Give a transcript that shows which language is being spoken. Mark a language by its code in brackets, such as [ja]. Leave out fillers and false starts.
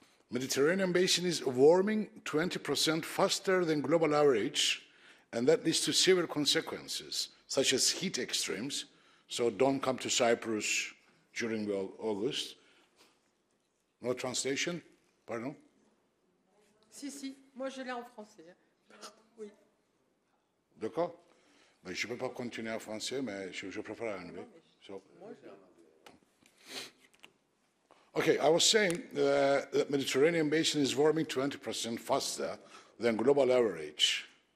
[en] Mediterranean basin is warming 20% faster than global average, and that leads to severe consequences, such as heat extremes. So don't come to Cyprus during August. No translation? Pardon? [fr] Si, moi je l'ai en français. Oui. D'accord? Ben, je ne peux pas continuer en français, mais je préfère en anglais. [en] So. Okay, I was saying the Mediterranean basin is warming 20% faster than global average.